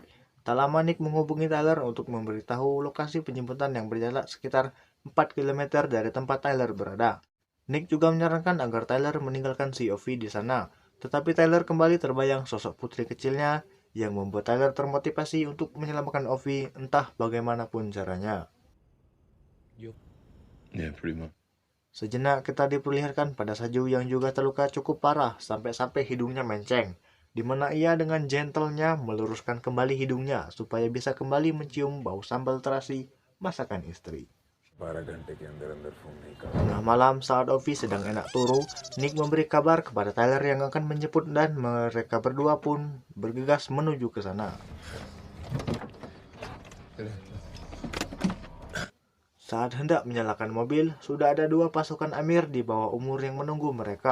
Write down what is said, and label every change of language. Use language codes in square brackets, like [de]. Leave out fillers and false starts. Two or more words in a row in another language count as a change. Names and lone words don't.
[id] Tak lama Nick menghubungi Tyler untuk memberitahu lokasi penjemputan yang berjarak sekitar 4 km dari tempat Tyler berada. Nick juga menyarankan agar Tyler meninggalkan si Ovi di sana. Tetapi Tyler kembali terbayang sosok putri kecilnya yang membuat Tyler termotivasi untuk menyelamatkan Ovi entah bagaimanapun caranya. [en] Yeah, pretty much. [id] Sejenak kita diperlihatkan pada Saju yang juga terluka cukup parah sampai-sampai hidungnya menceng, di mana ia dengan gentlenya meluruskan kembali hidungnya supaya bisa kembali mencium bau sambal terasi masakan istri. [hi] 12 घंटे के अंदर अंदर फोन नहीं कर [id] Tengah malam saat Ovi sedang enak turu, Nick memberi kabar kepada Tyler yang akan menjemput dan mereka berdua pun bergegas menuju ke sana. Saat hendak menyalakan mobil, sudah ada dua pasukan Amir di bawah umur yang menunggu mereka.